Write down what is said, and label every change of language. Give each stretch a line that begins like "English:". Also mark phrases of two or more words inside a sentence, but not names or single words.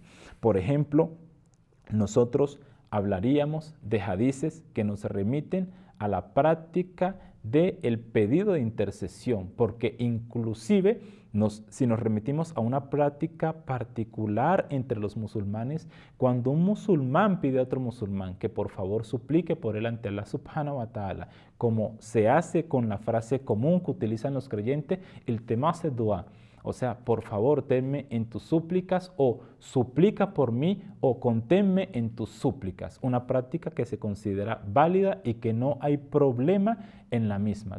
Spanish: Por ejemplo, nosotros hablaríamos de hadices que nos remiten a la práctica del pedido de intercesión, porque inclusive Si nos remitimos a una práctica particular entre los musulmanes, cuando un musulmán pide a otro musulmán que por favor suplique por él ante
Arabic: الله سبحانه وتعالى,
Spanish: como se hace con la frase común que utilizan los creyentes, el temase dua, o sea, por favor, tenme en tus súplicas, o suplica por mí, o conténme en tus súplicas. Una práctica que se considera válida y que no hay problema en la misma.